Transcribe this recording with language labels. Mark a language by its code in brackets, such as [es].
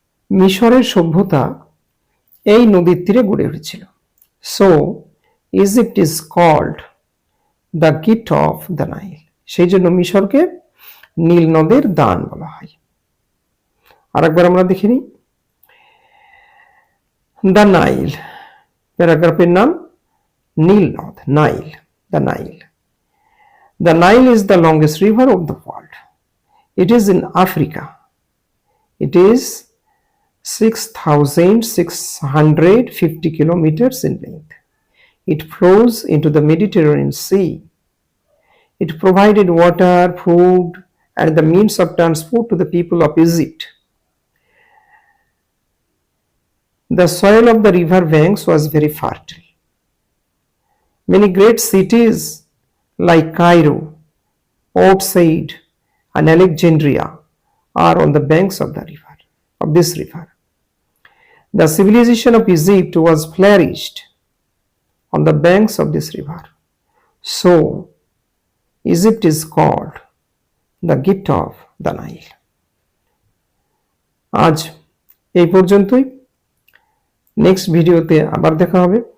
[bn] মিশরের সভ্যতা এই নদীর তীরে গড়ে উঠেছিল। [en] So Egypt is called the gift of the Nile. [bn] সেই জন্য মিশরকে নীল নদের দান বলা হয়। আরেকবার আমরা দেখে নিই। দ্য নাইল, প্যারাগ্রাফের নাম নীল নদ, Nile, the Nile. [en] The Nile is the longest river of the world. It is in Africa. It is 6,650 kilometers in length. It flows into the Mediterranean Sea. It provided water, food, and the means of transport to the people of Egypt. The soil of the river banks was very fertile. Many great cities like Cairo, Port Said, and Alexandria are on the banks of this river. The civilization of Egypt was flourished on the banks of this river. So, Egypt is called the gift of the Nile. [bn] আজ এই পর্যন্তই। Next ভিডিওতে আবার দেখা হবে।